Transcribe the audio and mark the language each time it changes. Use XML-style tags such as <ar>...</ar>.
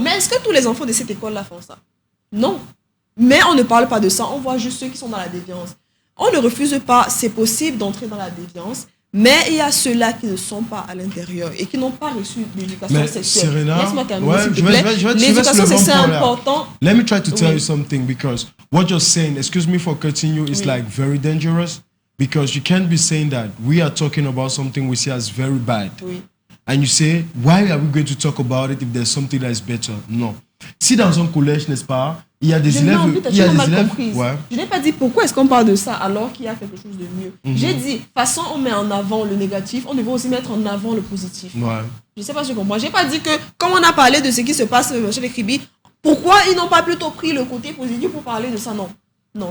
<fr>Mais est-ce que tous les enfants de cette école-là font ça? Non. Mais on ne parle pas de ça. On voit juste ceux qui sont dans la déviance. On ne refuse pas, c'est possible d'entrer dans la déviance. Mais il y a ceux-là qui ne sont pas à l'intérieur et qui n'ont pas reçu l'éducation sexuelle. Serena, laisse-moi terminer, s'il te plaît. L'éducation sexuelle est importante.</fr> <en>Let me try to tell you something, because what you're saying, excuse me for cutting you, is like very dangerous, because you can't be saying that we are talking about something we see as very bad. And you say, why are we going to talk about it if there's something that is better?</en> <fr>Non. Si dans un collège, n'est-ce pas, il y a des élèves... Je n'ai pas dit pourquoi est-ce qu'on parle de ça alors qu'il y a quelque chose de mieux. J'ai dit, façon on met en avant le négatif, on devrait aussi mettre en avant le positif. Je ne sais pas si tu comprends. Je n'ai pas dit que, comme on a parlé de ce qui se passe chez les Kribi, pourquoi ils n'ont pas plutôt pris le côté positif pour parler de ça? Non.</fr>